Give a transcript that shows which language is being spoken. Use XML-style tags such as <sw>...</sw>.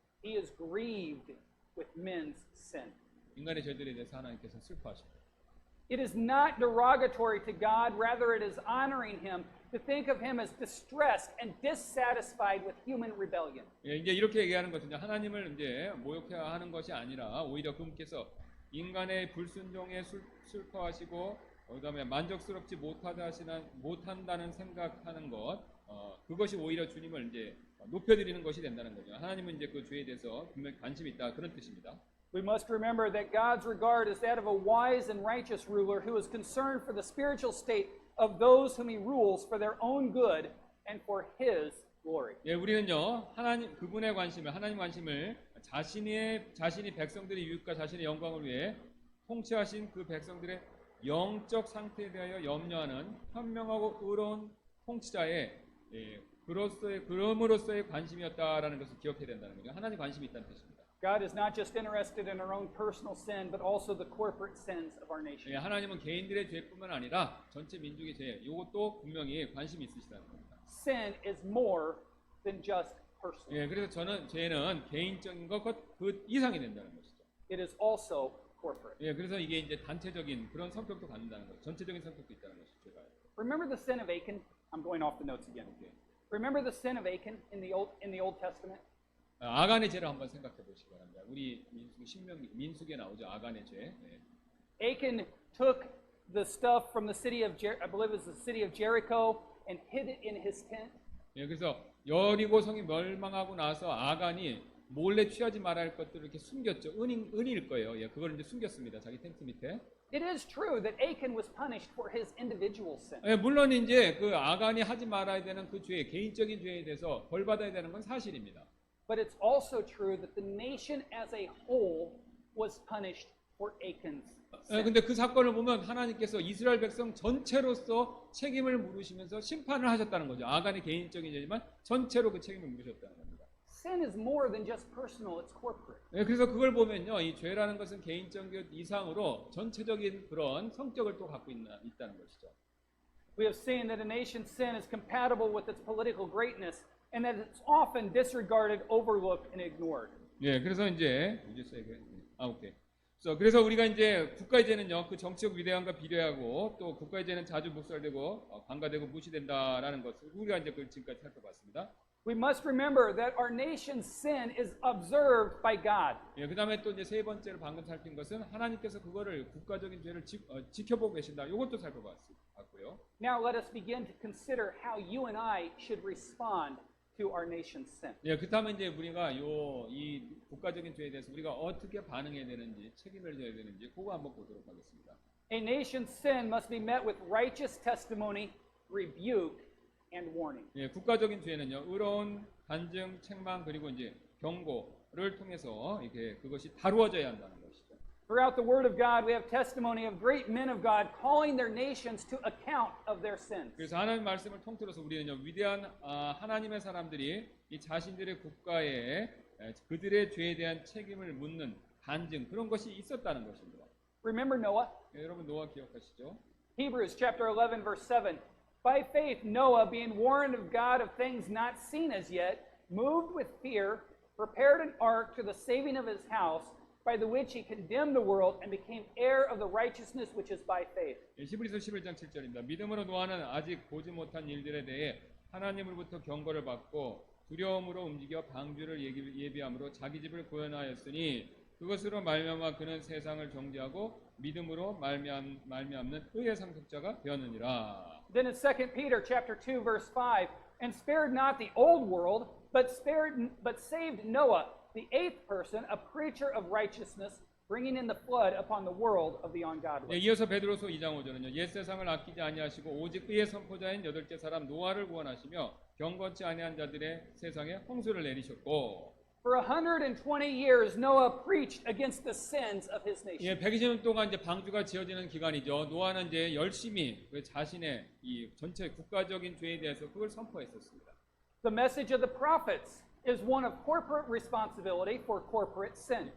<en>He is grieved with men's sin.</en> <ko>인간의 죄들에 대해서 하나님께서 슬퍼하십니다.</ko> <en>It is not derogatory to God, rather it is honoring him to think of him as distressed and dissatisfied with human rebellion.</en> <ko>예, 이제 이렇게 얘기하는 것은 이제 하나님을 이제 모욕해야 하는 것이 아니라 오히려 그분께서 인간의 불순종에 슬퍼하시고 그다음에 만족스럽지 못한다는 생각하는 것, 그것이 오히려 주님을 이제 높여드리는 것이 된다는 거죠. 하나님은 이제 그 죄에 대해서 분명히 관심이 있다 그런 뜻입니다.</ko> <en>We must remember that God's regard is that of a wise and righteous ruler who is concerned for the spiritual state of those whom he rules for their own good and for his glory.</en> <ko>예, 우리는요 하나님 관심을 자신이 백성들의 유익과 자신의 영광을 위해 통치하신 그 백성들의 영적 상태에 대하여 염려하는 현명하고 의로운 통치자의 그럼으로써의 관심이었다라는 것을 기억해야 된다는 거죠. 하나님 관심이 있다는 뜻입니다.</ko> <en>God is not just interested in our own personal sin, but also the corporate sins of our nation.</en> <ko>예, 하나님은 개인들의 죄뿐만 아니라 전체 민족의 죄, 이것도 분명히 관심이 있으시다는 겁니다.</ko> <en>Sin is more than just personal.</en> <ko>예, 그래서 죄는 개인적인 것 그 이상이 된다는 것이죠.</ko> <en>It is also corporate.</en> <ko>예, 그래서 이게 이제 단체적인 그런 성격도 갖는다는 거죠. 전체적인 성격도 있다는 것이죠. 죄가.</ko> <en>Remember the sin of Achan? I'm going off the notes again. Okay. Remember the sin of Achan in the Old Testament?</en> <ko>아간의 죄를 한번 생각해 보시기 바랍니다. 우리 민수기에 나오죠. 아간의 죄. 네.</ko> <en>Achan took the stuff from the city of I believe it was the city of Jericho and hid it in his tent.</en> <ko>예, 그래서 여리고 성이 멸망하고 나서 아간이 몰래 취하지 말아야 할 것들을 이렇게 숨겼죠. 은일 거예요. 예, 그걸 이제 숨겼습니다. 자기 텐트 밑에.</ko> <en>It is true that Achan was punished for his individual sin.</en> <ko>예, 물론 이제 그 아간이 하지 말아야 되는 그 죄, 개인적인 죄에 대해서 벌 받아야 되는 건 사실입니다.</ko> <en>But it's also true that the nation as a whole was punished for Achan's</en> <ko>예,</ko> <en>sin.</en> <ko>근데 그 사건을 보면 하나님께서 이스라엘 백성 전체로서 책임을 물으시면서 심판을 하셨다는 거죠. 아간의 개인적인 죄지만 전체로 그 책임을 물으셨다는 겁니다.</ko> <en>Sin is more than just personal, it's corporate.</en> <ko>예, 그래서 그걸 보면요, 이 죄라는 것은 개인적 이상으로 전체적인 그런 성격을 또 갖고 있다는 것이죠.</ko> <en>We have seen that a nation's sin is compatible with its political greatness and that it's often disregarded, overlooked, and ignored.</en> <ko>예, 그래서 이제 오케이. 그래서 우리가 이제 국가의 죄는요, 그 정치적 위대함과 비례하고 또 국가의 죄는 자주 묵살되고 관가되고 무시된다라는 것을 우리가 이제 그 지금까지 살펴봤습니다.</ko> <en>We must remember that our nation's sin is observed by God.</en> <ko>예, 그다음에 또 이제 세 번째로 방금 살핀 것은 하나님께서 그거를 국가적인 죄를 지켜보고 계신다. 이것도 살펴봤고요.</ko> <en>Now let us begin to consider how you and I should respond to our nation's sin.</en> <ko>예, 그다음에 이제 우리가 이 국가적인 죄에 대해서 우리가 어떻게 반응해야 되는지, 책임을 져야 되는지 그거 한번 보도록 하겠습니다.</ko> <en>A nation's sin must be met with righteous testimony, rebuke, and warning.</en> <ko>예, 국가적인 죄는요, 의로운 간증, 책망 그리고 이제 경고를 통해서 이렇게 그것이 다루어져야 한다는 것이죠.</ko> <en>Throughout the Word of God, we have testimony of great men of God calling their nations to account of their sins.</en> <ko>그래서 하나님 말씀을 통틀어서 우리는요, 위대한 하나님의 사람들이 이 자신들의 국가에 그들의 죄에 대한 책임을 묻는 간증 그런 것이 있었다는 것입니다.</ko> <en>Remember Noah?</en> <ko>예, 여러분 노아 기억하시죠?</ko> <en>Hebrews chapter 11 verse 7. By faith Noah, being warned of God of things not seen as yet, moved with fear, prepared an ark to the saving of his house, by the which he condemned the world and became heir of the righteousness which is by faith.</en> <ko>예, 히브리서 11장 7절입니다. 믿음으로 노아는 아직 보지 못한 일들에 대해 하나님으로부터 경고를 받고 두려움으로 움직여 방주를 예비함으로 자기 집을 구원하였으니 그것으로 말미암아 그는 세상을 정죄하고 믿음으로 말미암는 의의 상속자가 되었느니라.</ko> <en>Then in 2 Peter chapter 2 verse 5, and spared not the old world, but saved Noah, the eighth person, a preacher of righteousness, bringing in the flood upon the world of the ungodly.</en> <ko>예, 이어서 베드로서 2장 5절은요. 옛 세상을 아끼지 아니하시고 오직 의의 선포자인 여덟째 사람 노아를 구원하시며 경건치 아니한 자들의 세상에 홍수를 내리셨고.</ko> <en>For 120 years, Noah preached against the sins of his nation.</en> <ko>예, 120년 동안 이제 방주가 지어지는 기간이죠. 노아는 이제 열심히 그 자신의 이 전체 국가적인 죄에 대해서 그걸 선포했었습니다.</ko> <en>The message of the prophets is one of corporate responsibility for corporate sin.</en>